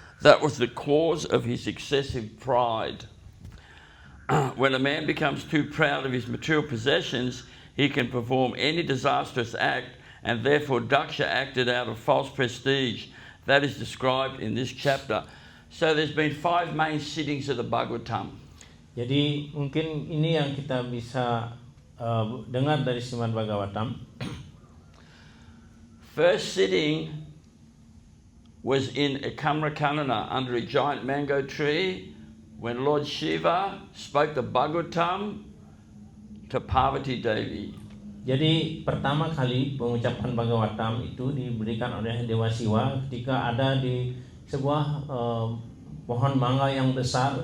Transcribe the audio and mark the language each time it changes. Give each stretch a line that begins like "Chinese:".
English: That was the cause of his excessive pride. When a man becomes too proud of his material possessions, he can perform any disastrous act, and therefore Daksha acted out of false prestige. That is described in this chapter. So there's been 5 main sittings of the Bhagavatam.
Indonesian: Jadi mungkin ini yang kita bisa dengar dari Srimad Bhagavatam.
English: First sitting was in Ekamrakanana under a giant mango tree when Lord Shiva spoke the Bhagavatam to Parvati Devi.
Indonesian: Jadi pertama kali pengucapan Bhagavatam itu diberikan oleh Dewa Siwa ketika ada di sebuah pohon mangga yang besar.